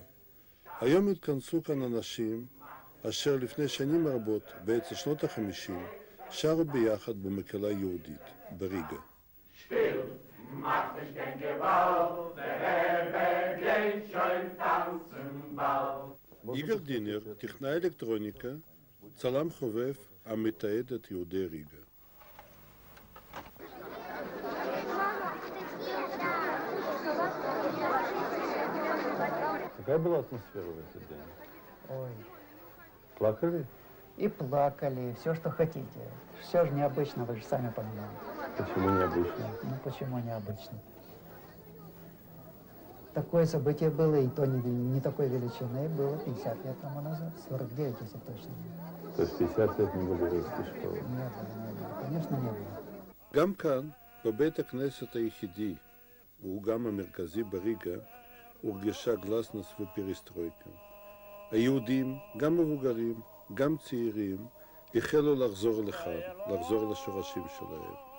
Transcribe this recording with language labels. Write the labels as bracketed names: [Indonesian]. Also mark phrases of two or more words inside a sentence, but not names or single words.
[Hebrew] היום התכנסו כאן אנשים אשר לפני שנים רבות, באמצע שנות ה-50, שרו ביחד במקהלה יהודית, בריגה. איגר דינר, טכנאי אלקטרוניקה, צלם חובב המתעד את יהודי ריגה. [Russian] Какая была атмосфера в этот день? Ой, Плакали? и плакали, все, что хотите. Все же необычно, вы же сами понимаете. Почему необычно? Ну, почему необычно? Такое событие было, и то не такой величины, было 50 лет тому назад, 49, если точно. То есть 50 лет не было русской школы? Не было, конечно, не было. [Hebrew] גם כאן, בבית הכנסת היחידי, והוא גם המרכזי בריגה, הורגשה גלסנוס ופיריסטרויקה. היהודים, גם מבוגרים, גם צעירים, החלו לחזור לכאן, לחזור לשורשים שלהם.